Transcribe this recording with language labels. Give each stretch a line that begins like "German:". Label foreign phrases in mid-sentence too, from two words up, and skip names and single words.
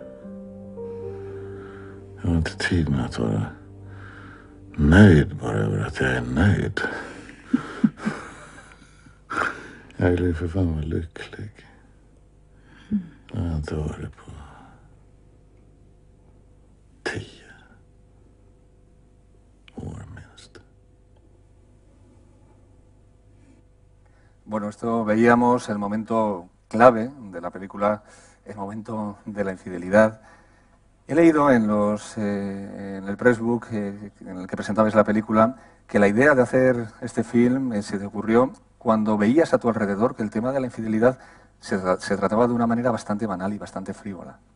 Swedish: Jag har inte tid med att vara nöjd bara över att jag är nöjd. Jag vill ju för fan vara lycklig. Jag har inte varit på 10 år minst.
Spanish: Bueno, esto veíamos el momento clave de la película, el momento de la infidelidad. He leído en el pressbook en el que presentabais la película que la idea de hacer este film se te ocurrió cuando veías a tu alrededor que el tema de la infidelidad se trataba de una manera bastante banal y bastante frívola.